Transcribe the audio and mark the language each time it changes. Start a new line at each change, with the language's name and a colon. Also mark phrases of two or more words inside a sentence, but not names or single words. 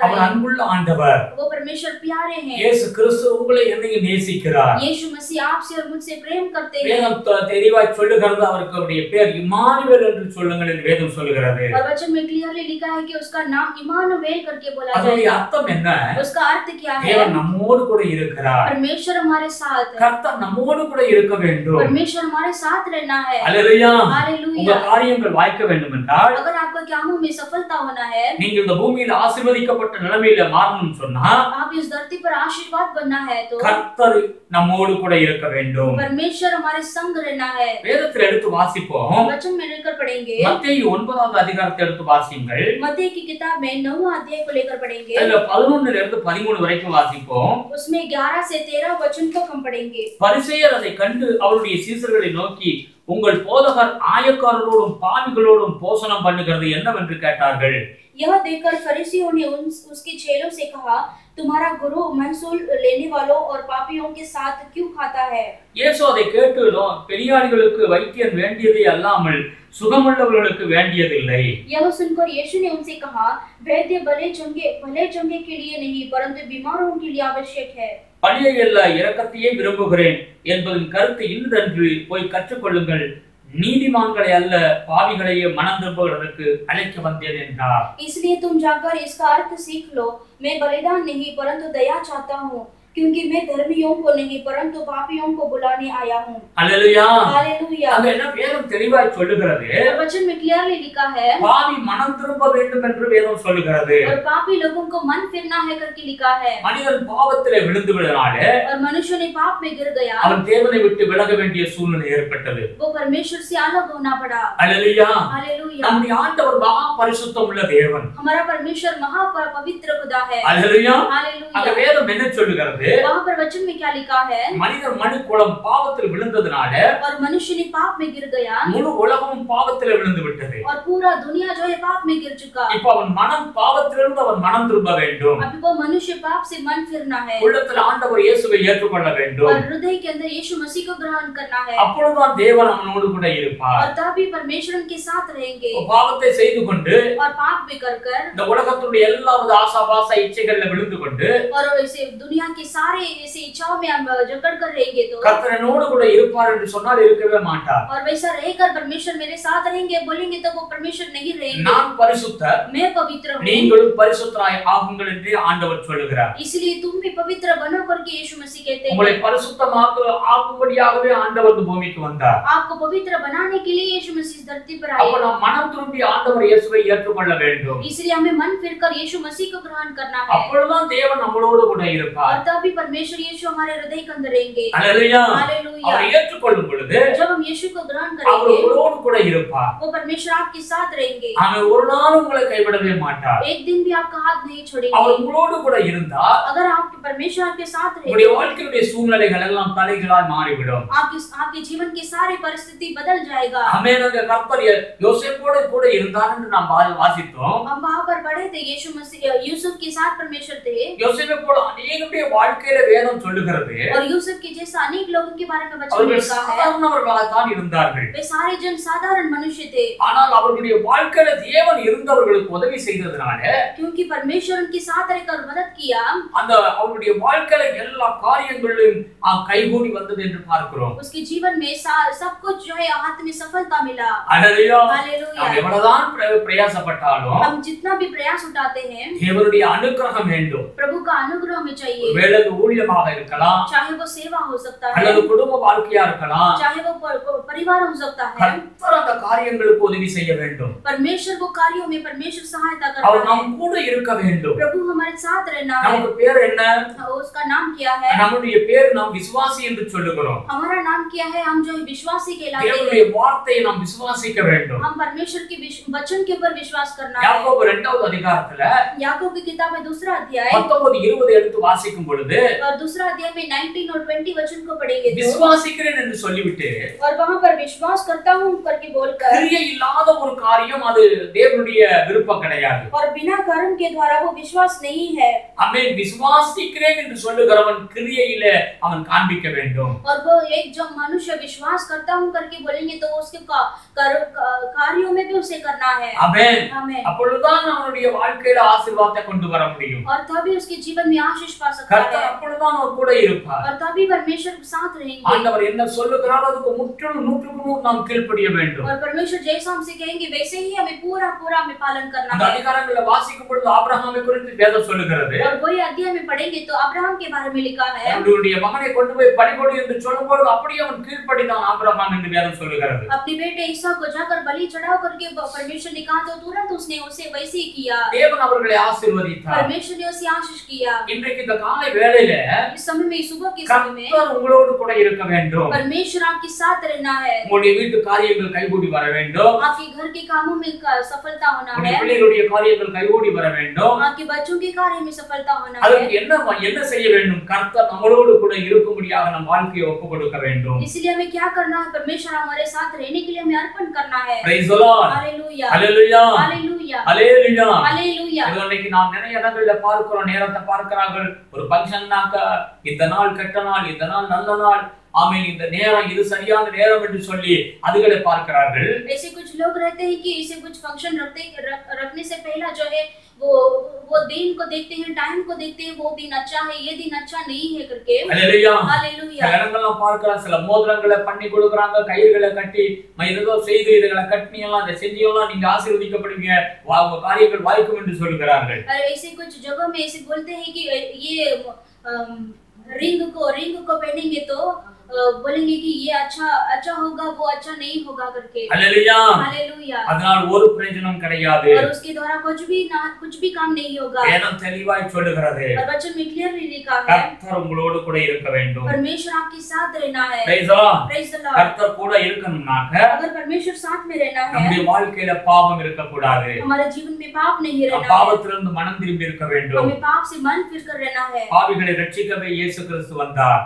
Tamil: அவர்
Hindi: आए।
Tamil: அன்புள்ள ஆண்டவர்.
Hindi: वो परमेश्वर प्यारे हैं।
Tamil: இயேசு கிறிஸ்து உங்களை என்னையும் நேசிக்கிறார்.
Hindi: यीशु मसीह आपसे और मुझसे प्रेम करते हैं।
Tamil: வேதம் தெளிவாய் சொல்லுகிறது, அவருடைய பேர் இம்மானுவேல் என்று சொல்லுங்கள் என்று வேதம் சொல்லுகிறது.
Hindi: और वचन में क्लियरली लिखा है कि उसका नाम इम्मानुएल करके बोला
Tamil: அதோட
Hindi: जाएगा।
Tamil: அர்த்தம் என்ன?
Hindi: उसका अर्थ क्या है?
Tamil: தேவன் நம்மோடு கூட இருக்கிறார்.
Hindi: परमेश्वर हमारे साथ है।
Tamil: கர்த்தர் நம்மோடு கூட இருக்க வேண்டும்.
Hindi: परमेश्वर हमारे साथ रहना है।
Tamil: அல்லேலூயா. உங்க
Hindi: हालेलुया।
Tamil: காரியங்கள் வாய்க்க வேண்டும் என்றால்,
Hindi: अगर आपका कामों में सफलता होना है,
Tamil: நீங்க இந்த பூமியில ஆசீர்வதிக்கப்பட்ட நிலைமையில மாறணும்னு சொன்னா,
Hindi: आप इस धरती पर आशीर्वाद बनना है तो
Tamil: கர்த்தர் நம்மோடு கூட இருக்க வேண்டும்.
Hindi: परमेश्वर हमारे संग रहना है।
Tamil: வேதத்தில் எடுத்து வாசிப்போம்.
Hindi: वचन में लेकर पढ़ेंगे।
Tamil: மத்தேயு 9வது அதிகாரத்தை எடுத்து வாசியுங்கள்.
Hindi: मत्ती की किताब में 9वां अध्याय को लेकर पढ़ेंगे।
Tamil: அதுல 11ல இருந்து 13 வரைக்கும் வாசிப்போம்.
Hindi: उसमें 11 से 13 वचन को हम पढ़ेंगे।
Tamil: பரிசேயர் அதை கண்டு அவருடைய சீசர்களை நோக்கி, உங்கள் போதகர் ஆயக்காரரோடும் பாவிகளோடும் போசனம் பண்ணுகிறது என்னவென்று கேட்டார்கள்.
Hindi: यह देखकर फरीसियों ने उसके चेलों से कहा, तुम्हारा गुरु महसूल लेने वालों और पापियों के साथ क्यों खाता है?
Tamil: இயேசு அதை கேட்டு, பெரியார்களுக்கு வைத்தியன் வேண்டியதே அல்லாமல் சுகமுள்ளவர்களுக்கு வேண்டியதில்லை.
Hindi: यह सुनकर यीशु ने उनसे कहा, वैद्य भले चंगे के लिए नहीं परंतु बीमारों के लिए आवश्यक है।
Tamil: பழியை அல்ல இரக்கத்தையே விரும்புகிறேன் என்பதின் கருத்து இன்னதென்று போய் கற்றுக்கொள்ளுங்கள். நீதிமான்களை அல்ல பாவிகளையே மனம் திரும்புவதற்கு அழைக்க வந்தேன் என்றார்.
Hindi: इसलिए तुम जाकर इसका अर्थ सीख लो, मैं बलिदान नहीं परंतु दया चाहता हूँ, क्योंकि मैं धर्मियों को नहीं परंतु पापियों को बुलाने आया हूँ।
Tamil: அல்லேலூயா.
Hindi: हालेलुया।
Tamil: அங்க என்ன வேதம் தெளிவாய் சொல்லுகிறது?
Hindi: वचन में क्लियरली लिखा है,
Tamil: பாவி மனம் திரும்ப வேண்டும் என்று வேதம் சொல்லுகிறது.
Hindi: और पापी लोगों को मन फिरना है करके लिखा है।
Tamil: மனிதன் பாவத்திலே விழுந்து விடுனாலே
Hindi: और मनुष्य ने पाप में गिर गया,
Tamil: அவன் தேவனை விட்டு விலக வேண்டிய சூழ்நிலை ஏற்பட்டது.
Hindi: वो परमेश्वर से अलग होना पड़ा।
Tamil: அல்லேலூயா.
Hindi: हालेलुया।
Tamil: நம்முடைய ஆண்டவர் மகா பரிசுத்தம் உள்ள தேவன்.
Hindi: हमारा परमेश्वर महा पवित्र खुदा है।
Tamil: அல்லேலூயா.
Hindi: हालेलुया।
Tamil: அங்க வேதம் என்ன சொல்லுகிறது?
Hindi: वहाँ पर वचन में क्या लिखा है?
Tamil: மனிதர் மனுக்குலம் பாவத்தில் விழுந்ததனால
Hindi: और मनुष्य ने पाप में गिर गया,
Tamil: முழு உலகமும் பாவத்தில் விழுந்து விட்டது.
Hindi: और पूरा दुनिया जो है पाप में गिर चुका।
Tamil: இப்போ அவன் பாவத்திலிருந்து அவன் மனம் திரும்ப வேண்டும்.
Hindi: अभी वो मनुष्य पाप से मन फिरना है,
Tamil: உள்ளத்தில் ஆண்டவர் இயேசுவை ஏற்றுக்கொள்ள வேண்டும்.
Hindi: और हृदय के अंदर यीशु मसीह को ग्रहण करना है,
Tamil: அப்பொழுதுதான் தேவன் அவனோடு கூட இருப்பார்.
Hindi: और तभी परमेश्वर उनके साथ रहेंगे।
Tamil: பாவத்தை செய்து கொண்டு
Hindi: और पाप भी कर
Tamil: இந்த உலகத்துடைய எல்லாவித ஆசாபாச இச்சைகள்ல விழுந்து கொண்டு
Hindi: और ऐसे दुनिया के सारे ऐसे इच्छाओं में हम जकड़ कर रहेंगे तो
Tamil: கர்த்தரனோடு கூட இருப்பார் என்று சொன்னால் இருக்கவே மாட்டார்.
Hindi: और वैसा रहकर परमेश्वर मेरे साथ रहेंगे बोलेंगे तो वो परमेश्वर नहीं रहेंगे।
Tamil: நான் பரிசுத்தர்,
Hindi: मैं पवित्र हूँ,
Tamil: நீங்களும் பரிசுத்தராய் ஆகுங்கள் என்று ஆண்டவர் சொல்லுகிறார்.
Hindi: इसलिए तुम भी पवित्र बनो करके यीशु मसीह कहते
Tamil: உங்களை
Hindi: हैं।
Tamil: ஆக்கும்படியாகவே ஆண்டவர் இந்த பூமிக்கு வந்தார்.
Hindi: आपको पवित्र बनाने के लिए यीशु मसीह धरती पर
Tamil: அப்ப
Hindi: आए,
Tamil: நாம் மனம் திரும்பி ஆண்டவர் இயேசுவை ஏற்றுக்கொள்ள வேண்டும்.
Hindi: इसलिए हमें मन फिरकर यीशु मसीह को ग्रहण करना है,
Tamil: அப்பொழுதுதான் தேவன் நம்மளோடு கூட இருப்பார்.
Hindi: और तभी परमेश्वर यीशु हमारे हृदय के अंदर रहेंगे।
Tamil: அல்லேலூயா.
Hindi: हालेलुया।
Tamil: அவரை ஏற்றுக்கொள்ளும் பொழுது
Hindi: जब हम यीशु को ग्रहण
Tamil: அவர்
Hindi: करेंगे
Tamil: உங்களோடு கூட இருப்பார்.
Hindi: वो परमेश्वर आपके साथ रहेंगे,
Tamil: அவர் ஒரு நாளும் உங்களை கைவிடவே மாட்டார்.
Hindi: एक दिन भी आपका हाथ नहीं
Tamil: அவர்
Hindi: छोड़ेंगे।
Tamil: உங்களோடு கூட இருந்தா
Hindi: अगर आपके परमेश्वर आपके साथ
Tamil: உங்களுடைய
Hindi: रहेंगे,
Tamil: வாழ்க்கையுடைய சூழ்நிலைகள் எல்லாம் தலைகளாய் மாறிவிடும்.
Hindi: आपके जीवन की सारी परिस्थिति बदल जाएगा।
Tamil: ஆமென். அந்த கர்த்தர் யோசேப்போடு கூட இருந்தார் என்று நாம் வாசித்தோம்.
Hindi: हम वहाँ पर पढ़े थे, यीशु मसीह यूसुफ के साथ परमेश्वर थे,
Tamil: யோசேப்பை போல அநேகருடைய வாழ்க்கையில வேதம் சொல்லுகிறது
Hindi: और यूसुफ के जैसा अनेक लोगों के बारे में वचन
Tamil: அவர்கள்
Hindi: लिखा है,
Tamil: சாதாரணவர்களாகத்தான் இருந்தார்கள்.
Hindi: वे सारे जन साधारण मनुष्य थे,
Tamil: ஆனால் அவர்களுடைய வாழ்க்கையில தேவன் இருந்தவர்களுக்கு உதவி செய்ததனால
Hindi: क्योंकि परमेश्वर उनके साथ रहकर मदद किया,
Tamil: அந்த அவருடைய வாழ்க்கையில எல்லா காரியங்களிலும் கைகூடி வந்தது என்று பார்க்கிறோம்.
Hindi: उसके जीवन में सब कुछ जो है हाथ में सफलता मिला।
Tamil: அல்லேலூயா.
Hindi: हालेलुया।
Tamil: நாம் எவ்வளவுதான் பிரயாசப்பட்டாலும்
Hindi: हम जितना भी प्रयास उठाते हैं
Tamil: தேவனுடைய அனுக்கிரகம் வேண்டும்.
Hindi: प्रभु का अनुग्रह हमें चाहिए,
Tamil: வேலை ஊழியமாக இருக்கலாம்,
Hindi: चाहे वो सेवा हो सकता है,
Tamil: அல்லது குடும்ப வாழ்க்கையா இருக்கலாம்.
Hindi: चाहे वो परिवार हो सकता है,
Tamil: கர்த்தர் அந்த காரியங்களுக்கு உதவி செய்ய வேண்டும்.
Hindi: परमेश्वर वो कार्यों में परमेश्वर सहायता
Tamil: அவர்
Hindi: करता है,
Tamil: நம் கூட இருக்க வேண்டும்.
Hindi: प्रभु हमारे साथ रहना है।
Tamil: நமக்கு பேர் என்ன?
Hindi: उसका नाम क्या है?
Tamil: நம்முடைய பேர் நாம் விசுவாசி என்று சொல்லுகிறோம்.
Hindi: हमारा नाम क्या है? हम जो है विश्वासी कहलाते
Tamil: தேவனுடைய
Hindi: हैं,
Tamil: வார்த்தையை நாம் விசுவாசிக்க வேண்டும்.
Hindi: हम परमेश्वर के वचन के ऊपर विश्वास करना है।
Tamil: யாக்கோபு 2வது அதிகாரத்துல
Hindi: याकूब की किताब में 2 अध्याय
Tamil: 19-20 எடுத்து வாசிக்கும் பொழுது பொழுது
Hindi: और दूसरा अध्याय में 19 और 20 वचन को पढ़ेंगे तो
Tamil: விசுவாசிக்கிறேன் என்று சொல்லிவிட்டு
Hindi: और वहां पर विश्वास करता हूं करके बोलकर
Tamil: கிரியை இல்லாத ஒரு காரியம் அது தேவனுடைய விருப்பம் கிடையாது.
Hindi: और बिना कर्म के द्वारा वो विश्वास नहीं है।
Tamil: ஆமென். விசுவாசிக்கிறேன் என்று சொல்லுகிறவன் கிரியையிலே அவன் காண்பிக்க வேண்டும்.
Hindi: और वो एक जो मनुष्य विश्वास करता हूं करके बोलेंगे तो उसके कार्यों में भी उसे करना है।
Tamil: ஆமென்.
Hindi: आमीन।
Tamil: அப்பொழுதுதான் அவனுடைய வாழ்க்கையில ஆசீர்வாதத்தை கொண்டு வர முடியும்.
Hindi: और तभी उसके जीवन में आशीष पा सकता
Tamil: கர்த்தர்
Hindi: है
Tamil: அப்பொழுதுதான் அவர் கூட இருப்பார்.
Hindi: और तभी परमेश्वर के साथ रहेंगे।
Tamil: ஆண்டவர் என்ன சொல்லுகிறாரோ அதுக்கு முற்றிலும் 100% நாம் கீழ்ப்படிய வேண்டும்.
Hindi: और परमेश्वर जैसा हमसे कहेंगे वैसे ही हमें पूरा हमें पालन करना
Tamil: அந்த
Hindi: है।
Tamil: அதிகாரங்களை வாசிக்கும் பொழுது ஆபிரகாமை குறித்து வேதம் சொல்லுகிறது.
Hindi: और वही अध्याय में पढ़ेंगे तो अब्राहम के बारे में लिखा है।
Tamil: அவனுடைய மகனை கொண்டு போய் பலிகொடு என்று சொல்லும்போது அப்படியே அவன் கீழ்ப்படிந்தான் ஆபிரகாம் என்று வேதம் சொல்லுகிறது.
Hindi: अपने बेटे ईसा को जाकर बलि चढ़ाओ करके परमेश्वर ने कहा तो तुरंत उसने उसे वैसे ही किया।
Tamil: தேவன் அவர்களை ஆசீர்வதித்தார்.
Hindi: परमेश्वर ने उसे आशीष किया।
Tamil: இன்றைக்கு இந்த காலை வேளையில
Hindi: इस समय में सुबह के समय में
Tamil: கர்த்தர் உங்களோடு கூட இருக்க வேண்டும்.
Hindi: परमेश्वर आपके साथ रहना है।
Tamil: உங்களுடைய வீட்டு காரியங்கள் கைகூடி வர வேண்டும்.
Hindi: आपके घर के कामों में सफलता होना
Tamil: உங்களுடைய
Hindi: है।
Tamil: பிள்ளைகளுடைய காரியங்கள் கைகூடி வர வேண்டும்.
Hindi: आपके बच्चों के कार्य में सफलता होना है।
Tamil: அதற்கு என்ன செய்ய வேண்டும்? கர்த்தர் நம்மளோடு கூட இருக்கும்படியாக நம் வாழ்க்கையை ஒப்புக் கொடுக்க வேண்டும்.
Hindi: इसलिए हमें क्या करना है? परमेश्वर हमारे साथ रहने के लिए हमें अर्पण करना है।
English: Praise the Lord.
Hindi: हालेलुया हालेलुया हालेलुया हालेलुया. हालेलुया।
Tamil: இன்னைக்கு நாம் நிறைய இடங்கள்ல பார்க்கிறோம், நேரத்தை பார்க்கிறார்கள். ஒரு ஃபங்க்ஷன்னாக்க இந்த நாள் கெட்ட நாள், இந்த நாள் நல்ல நாள், ஆமென், இந்த நேரம் இது சரியான நேரம் என்று சொல்லி அதுகளை பார்க்கிறார்கள்.
Hindi: ऐसे कुछ लोग रहते हैं कि इसे कुछ फंक्शन रखने से पहला जो है वो दिन को देखते हैं, टाइम को देखते हैं, वो दिन अच्छा है, ये दिन अच्छा नहीं है करके। हालेलुया हालेलुया।
Tamil: சில இடங்கள்லாம் பார்க்கலாம், சில மோதிரங்களை பண்ணி கொடுக்குறாங்க, கயிறுகளை கட்டி ஏதோ செய்து இதுகளை கட்டி எல்லாம் அதை செஞ்செல்லாம் நீங்க ஆசீர்வதிக்கப்படுவீங்க, உங்க காரியங்கள் வாய்க்கும் என்று சொல்கிறார்கள்.
Hindi: और ऐसे कुछ जगह में ऐसे बोलते हैं कि ये रिंग को पहनेंगे तो बोलेंगे कि ये अच्छा होगा, वो अच्छा नहीं होगा करके। हालेलुया हालेलुया।
Tamil: அதனால் ஒரு பிரயோஜனம் கிடையாது.
Hindi: और उसके द्वारा कुछ भी काम नहीं होगा।
Tamil: வேதம் தெளிவாய் சொல்லுகிறது.
Hindi: और वचन में क्लियरली लिखा है
Tamil: கர்த்தர் உங்களோடு கூட இருக்க வேண்டும்.
Hindi: परमेश्वर आपके साथ रहना है।
English: Praise the Lord. Praise the Lord।
Tamil: கர்த்தர் கூட இருக்கணும்னாக்க
Hindi: अगर परमेश्वर साथ में रहना है,
Tamil: நம்முடைய வாழ்க்கையில பாவம் இருக்க கூடாது.
Hindi: हमारे जीवन में पाप नहीं रहना है।
Tamil: பாவத்திலிருந்து மனம் திரும்பி இருக்க வேண்டும்.
Hindi: हमें पाप से मन फिर कर रहना है।
Tamil: பாவிகளை ரட்சிக்கவே இயேசு கிறிஸ்து வந்தார்.